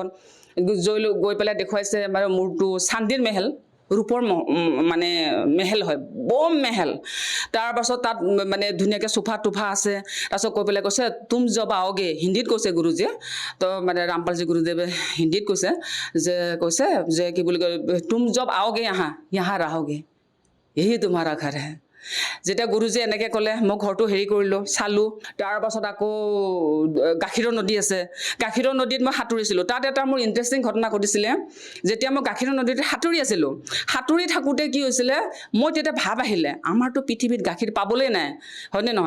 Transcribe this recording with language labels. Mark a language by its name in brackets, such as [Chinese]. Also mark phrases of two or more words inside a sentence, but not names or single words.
[Assamese] গৈ পেলাই দেখুৱাইছে মানে মোৰটো চান্দিৰ মেহেল, ৰূপৰ মানে মেহেল হয়, বম মেহেল। তাৰ পাছত তাত মানে ধুনীয়াকৈ চোফা টোফা আছে। তাৰপিছত কৈ পেলাই কৈছে [Hindi] तुम जब आओगे, [Assamese] হিন্দীত কৈছে গুৰুজীয়ে। তো মানে ৰামপালজী গুৰুদেৱে হিন্দীত কৈছে যে কি বুলি কয়, [Hindi] तुम जब आओगे यहाँ रहोगे, यही तुम्हारा घर है। [Assamese] যেতিয়া গুৰুজীয়ে এনেকৈ ক'লে মই ঘৰটো হেৰি কৰিলোঁ, চালোঁ। তাৰ পাছত আকৌ গাখীৰৰ নদী আছে, গাখীৰৰ নদীত মই সাঁতুৰিছিলোঁ। তাত এটা মোৰ ইণ্টাৰেষ্টিং ঘটনা ঘটিছিলে। যেতিয়া মই গাখীৰৰ নদীত সাঁতুৰি আছিলোঁ, সাঁতুৰি থাকোঁতে কি হৈছিলে, মই তেতিয়া ভাব আহিলে আমাৰতো পৃথিৱীত গাখীৰ পাবলৈ নাই, হয়নে নহয়?